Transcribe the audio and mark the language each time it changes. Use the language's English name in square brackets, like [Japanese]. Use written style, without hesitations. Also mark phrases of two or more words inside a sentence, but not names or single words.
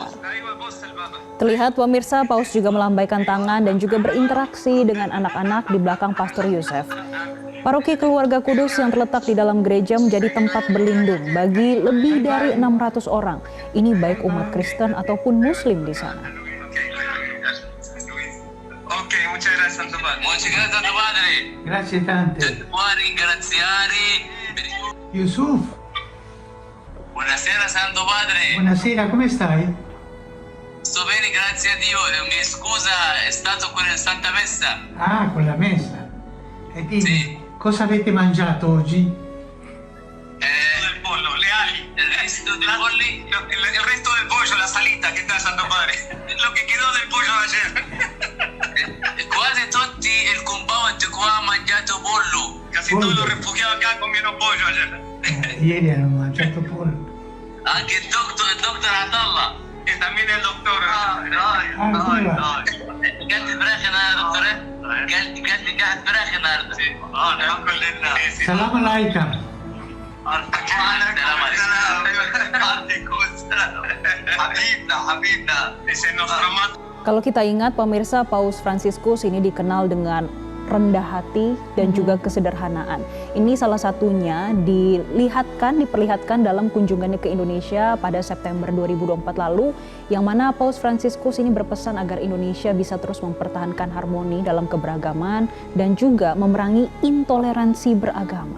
[Indonesian] Terlihat pemirsa, Paus juga melambaikan tangan dan juga berinteraksi dengan anak-anak di belakang Pastor Yusef. Paroki Keluarga Kudus yang terletak di dalam gereja menjadi tempat berlindung bagi lebih dari 600 orang. Ini baik umat Kristen ataupun Muslim di sana. [Spanish] Ok, muchas gracias, Santo Padre. Muchas gracias, Santo Padre. [Italian] Grazie tante. Può ringraziare. Yusuf, Buonasera, Santo Padre. buonasera, come stai? Sto bene, grazie a Dio. Mi scusa, è stato con il Santa Messa. Ah, con la messa. E dimmi, Sì. cosa avete mangiato oggi? Il pollo, le ali, il resto del polli, il resto del pollo, la salita che dà Santo Padre. [Spanish] Lo che quedò del pollo ayer. [Italian] Quasi tutti il compound qua ha mangiato pollo. [Spanish] Casi Pollo. todos los refugiados acá comieron pollo ayer. [Italian] Ieri hanno mangiato pollo. Anche il doctor Atallah. [Spanish] E también el doctor. [Arabic] كلت فراخ النهارده دكتور؟ كلت قاعد فراخ النهارده. الحمد لله. سلام عليكم. [Indonesian] Kalau kita ingat pemirsa, Paus Fransiskus ini dikenal dengan rendah hati dan juga kesederhanaan. Ini salah satunya diperlihatkan dalam kunjungannya ke Indonesia pada September 2024 lalu, yang mana Paus Fransiskus ini berpesan agar Indonesia bisa terus mempertahankan harmoni dalam keberagaman dan juga memerangi intoleransi beragama.